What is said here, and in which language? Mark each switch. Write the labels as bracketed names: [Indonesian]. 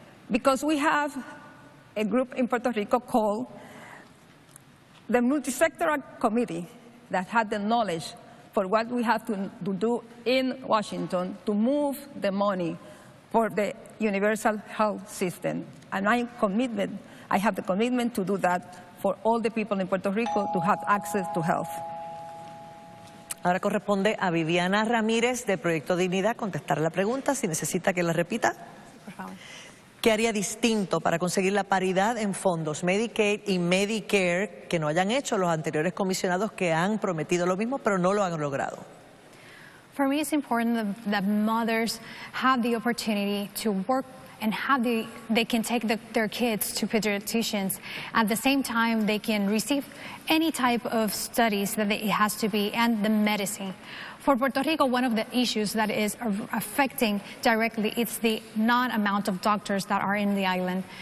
[English] Because we have a group in Puerto Rico called the Multisectoral Committee that had the knowledge for what we have to do in Washington to move the money for the universal health system. And I have the commitment to do that for all the people in Puerto Rico to have access to health. [Spanish] Ahora corresponde a Viviana Ramírez de Proyecto Dignidad contestar la pregunta. Si necesita que la repita. Sí, por favor. ¿Qué haría distinto para conseguir la paridad en fondos Medicaid y Medicare que no hayan hecho los anteriores comisionados que han prometido lo mismo pero no lo han logrado? [English] For me, it's important that mothers have the opportunity to work and how they can take their kids to pediatricians. At the same time, they can receive any type of studies that it has to be, and the medicine. For Puerto Rico, one of the issues that is affecting directly is the non-amount of doctors that are in the island.